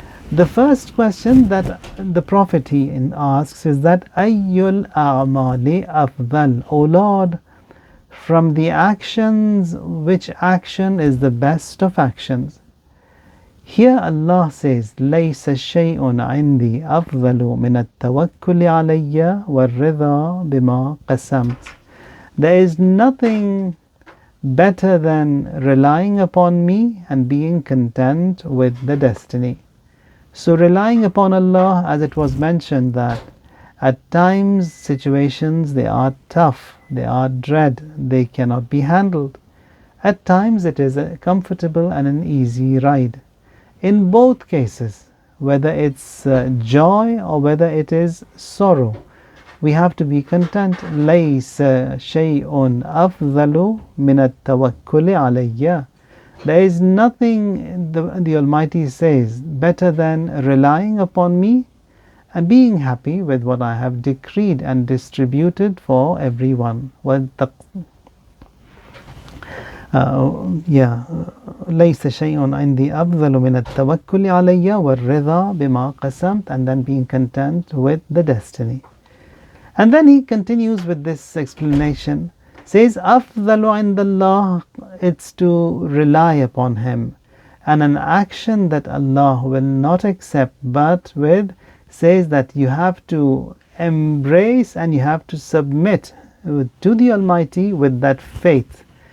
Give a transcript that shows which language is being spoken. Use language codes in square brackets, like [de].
[en] The first question that the Prophet he asks is that [ar] Ayyul a'mali afdal. [en] O Lord, from the actions, which action is the best of actions? Here Allah says, [ar] لَيْسَ شَيْءٌ عِنْدِي أَفْضَلُ مِنَ التَّوَكُّلِ عَلَيَّ وَالرِّضَى بِمَا قَسَمْتُ. [en] There is nothing better than relying upon me and being content with the destiny. So relying upon Allah, as it was mentioned, that at times situations, they are tough, they are dread, they cannot be handled. At times it is a comfortable and an easy ride. In both cases, whether it's joy or whether it is sorrow, we have to be content. [ar] لَيْسَ شَيْءٌ أَفْضَلُ مِنَ التَّوَكُّلِ عَلَيَّ. [en] There is nothing, the Almighty says, better than relying upon me and being happy with what I have decreed and distributed for everyone. [ar] لَيْسَ شَيْءٌ عِنْدِي أَفْضَلُ مِنَ التَّوَكُّلِ عَلَيَّ وَالرِّضَى بِمَا قَسَمْتُ, [en] and then being content with the destiny. And then he continues with this explanation, says [ar] أَفْضَلُ عِنْدَ اللَّهِ, [en] it's to rely upon Him, and an action that Allah will not accept but with, says that you have to embrace and you have to submit to the Almighty with that faith.